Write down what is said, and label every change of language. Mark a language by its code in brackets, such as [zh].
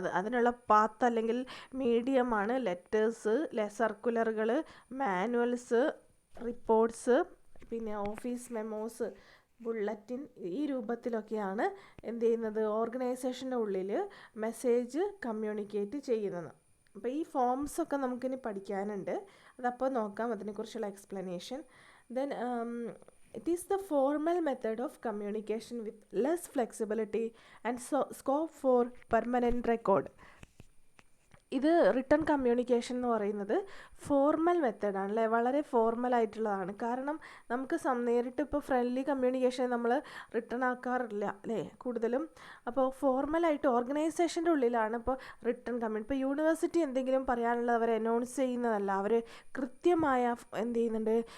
[ml] അതിനുള്ള പാത്ത് അല്ലെങ്കിൽ മീഡിയമാണ് letters, സർക്കുലറുകൾ, manuals, reports, പിന്നെ ഓഫീസ് മെമ്മോസ്, ബുള്ളറ്റിൻ. ഈ രൂപത്തിലൊക്കെയാണ് എന്ത് ചെയ്യുന്നത്? ഓർഗനൈസേഷൻ്റെ ഉള്ളിൽ മെസ്സേജ് കമ്മ്യൂണിക്കേറ്റ് ചെയ്യുന്നത്. അപ്പോൾ ഈ ഫോംസൊക്കെ നമുക്കിനി പഠിക്കാനുണ്ട്. അതപ്പോൾ നോക്കാം, അതിനെക്കുറിച്ചുള്ള explanation. [en] Then it is the formal method of communication with less flexibility and scope for permanent record. [ml] ഇത് റിട്ടൺ കമ്മ്യൂണിക്കേഷൻ എന്ന് പറയുന്നത് ഫോർമൽ മെത്തേഡാണ് അല്ലേ, വളരെ ഫോർമൽ ആയിട്ടുള്ളതാണ്. കാരണം നമുക്ക് നേരിട്ട് ഇപ്പോൾ ഫ്രണ്ട്ലി കമ്മ്യൂണിക്കേഷൻ നമ്മൾ റിട്ടൺ ആക്കാറില്ല അല്ലേ കൂടുതലും. അപ്പോൾ ഫോർമലായിട്ട് ഓർഗനൈസേഷൻ്റെ ഉള്ളിലാണ് ഇപ്പോൾ റിട്ടൺ ഇപ്പോൾ യൂണിവേഴ്സിറ്റി എന്തെങ്കിലും പറയാനുള്ളത് അവർ അനൗൺസ് ചെയ്യുന്നതല്ല, അവർ കൃത്യമായ എന്ത് ചെയ്യുന്നുണ്ട്?